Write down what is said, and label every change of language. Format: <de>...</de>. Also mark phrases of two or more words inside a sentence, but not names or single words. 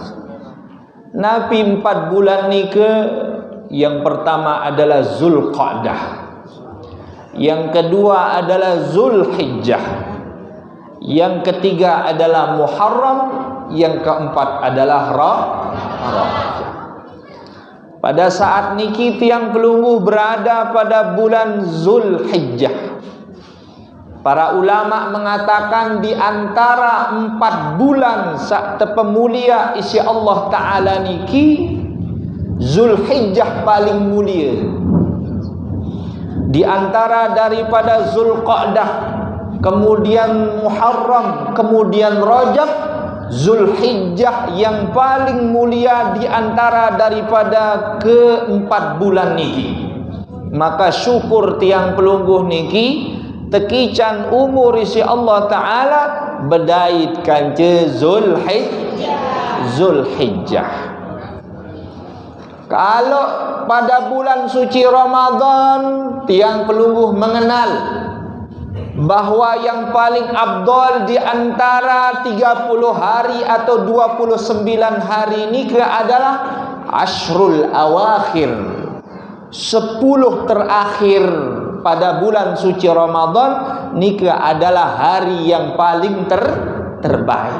<id>Nabi 4 bulan ni ke, yang pertama adalah Zulqa'dah, yang kedua adalah Zulhijjah, yang ketiga adalah Muharram, yang keempat adalah Rajab. Pada saat</id> <sas>niki tiang Pelunggu</sas> <id>berada pada bulan Zulhijjah. Para ulama mengatakan di antara 4 bulan saat pemulia isi</id> <ar>الله تعالى</ar> <id>niki, Zulhijjah paling mulia. Di antara daripada Zulqa'dah kemudian Muharram, kemudian Rajab, Zulhijjah yang paling mulia di antara daripada keempat bulan niki. Maka syukur</id> <sas>tiang pelungguh niki tekican umur isi</sas> <ar>الله تعالى</ar> <sas>bedait kanca Zulhijjah.</sas> <id>Kalau pada bulan suci Ramadan</id> <sas>tiang pelungguh</sas> <id>mengenal bahwa yang paling afdal di antara 30 hari atau 29 hari ini adalah</id> <ar>العشر الأواخر,</ar> <id>10 terakhir pada bulan suci Ramadan nikah adalah hari yang paling terbaik.</id>